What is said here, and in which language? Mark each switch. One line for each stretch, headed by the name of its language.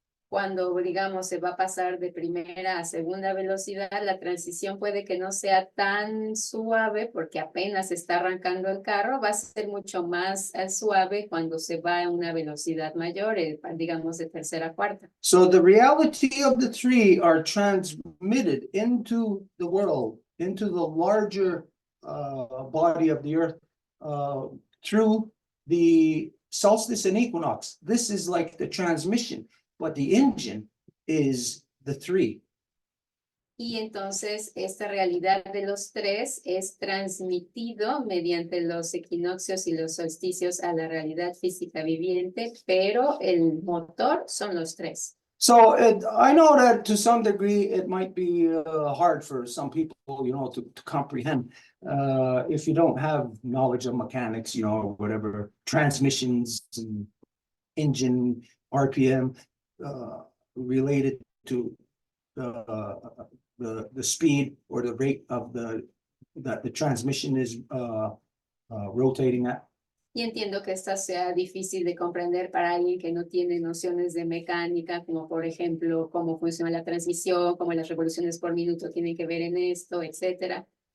Spanish: Cuando, digamos, se va a pasar de primera a segunda velocidad, la transición puede que no sea tan suave porque apenas está arrancando el carro, va a ser mucho más suave cuando se va a una velocidad mayor, digamos, de tercera a cuarta.
English: So the reality of the 3 are transmitted into the world, into the larger body of the earth, through the solstice and equinox. This is like the transmission, but the engine is the 3.
Spanish: Y entonces esta realidad de los 3 es transmitido mediante los equinoccios y los solsticios a la realidad física viviente, pero el motor son los 3.
English: So I know that to some degree it might be hard for some people, you know, to comprehend if you don't have knowledge of mechanics, you know, whatever, transmissions and engine RPM related to the speed or the rate of that the transmission is rotating at.
Spanish: Y entiendo que esta sea difícil de comprender para alguien que no tiene nociones de mecánica, como por ejemplo, cómo funciona la transmisión, cómo las revoluciones por minuto tienen que ver en esto, etcétera.